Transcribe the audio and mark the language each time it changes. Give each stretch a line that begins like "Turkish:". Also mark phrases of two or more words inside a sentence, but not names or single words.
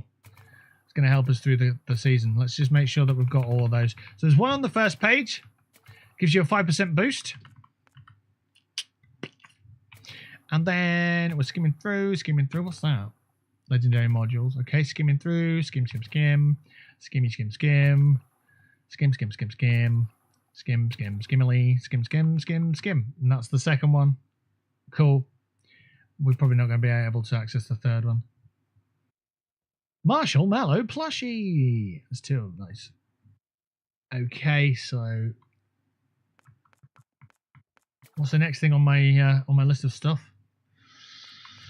English: It's going to help us through the season. Let's just make sure that we've got all of those. So there's one on the first page. Gives you a 5% boost. And then we're skimming through. What's that? Legendary modules. Okay, skimming through. Skim, skim, skim. Skimmy, skim, skim. Skim, skim, skim, skim. Skim, skim, skimmily. Skim, skim, skim, skim. And that's the second one. Cool. We're probably not going to be able to access the third one. Marshall Mallow plushie. That's two. Nice. Okay, so what's the next thing on my list of stuff?